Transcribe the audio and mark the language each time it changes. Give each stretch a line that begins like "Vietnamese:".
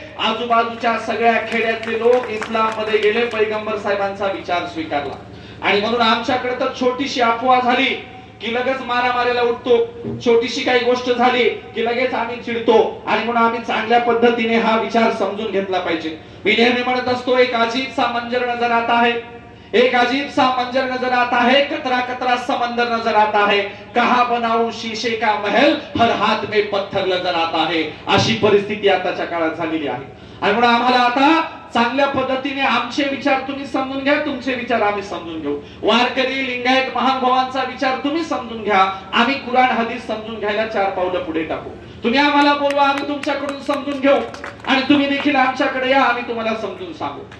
Marathi: आजूबाजूच्या सगळ्या खेड्यातले लोक इस्लाम मध्ये गेले, पैगंबर साहेबांचा विचार स्वीकारला. आणि म्हणून आमच्याकडे तर छोटीशी अफवा झाली की लगेच मारामारीला उठतो, छोटीशी काही गोष्ट झाली की लगेच आम्ही चिडतो. आणि म्हणून आम्ही चांगल्या पद्धतीने हा विचार समजून घेतला पाहिजे. मी नेहमी म्हणत असतो,
Hindi: एक अजीब सा मंजर नजर आता है, एक अजीब सा मंजर नजर आता है, कतरा कतरा समंदर नजर आता है, कहा बनाऊं शीशे का महल, हर हाथ में पत्थर नजर आता है.
Marathi: अशी परिस्थिती आताच्या काळात झालेली आहे. आणि म्हणून आम्हाला आता चांगल्या पद्धतीने आमचे विचार तुम्ही समजून घ्या, तुमचे विचार आम्ही समजून घेऊ. वारकरी लिंगायत महानुभावांचा विचार तुम्ही समजून घ्या, आम्ही कुराण हदीस समजून घ्यायला 4 पावलं पुढे टाकू. तुम्ही आम्हाला बोलवा, आम्ही तुमच्याकडून समजून घेऊ, आणि तुम्ही देखील आमच्याकडे या, आम्ही तुम्हाला समजून सांगू.